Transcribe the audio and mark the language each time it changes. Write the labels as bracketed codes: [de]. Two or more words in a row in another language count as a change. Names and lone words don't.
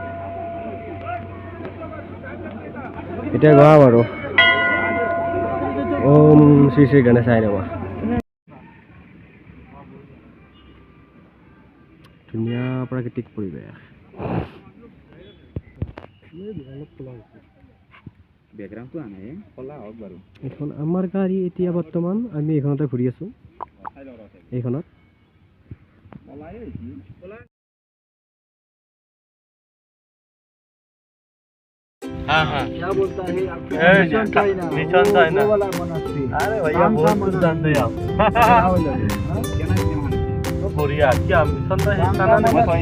[as] এতিয়া গোৱা বাৰু [sa] ওম শ্ৰী শ্ৰী গণেশায় নমঃ [as] ধুনীয়া প্ৰাকৃতিক পৰিৱেশ বেকগ্ৰাউণ্ডটো আনে কলা হওক বাৰু এখন আমাৰ গাড়ী এতিয়া বৰ্তমান আমি এইখনতে ঘূৰি আছো এইখনত [hi] हाँ हाँ क्या बोलता है आपको मिशन चाइना वो वाला मोनास्ट्री अरे भैया बहुत कुछ जानते हैं आप बढ़िया क्या मिशन तो है खाना नहीं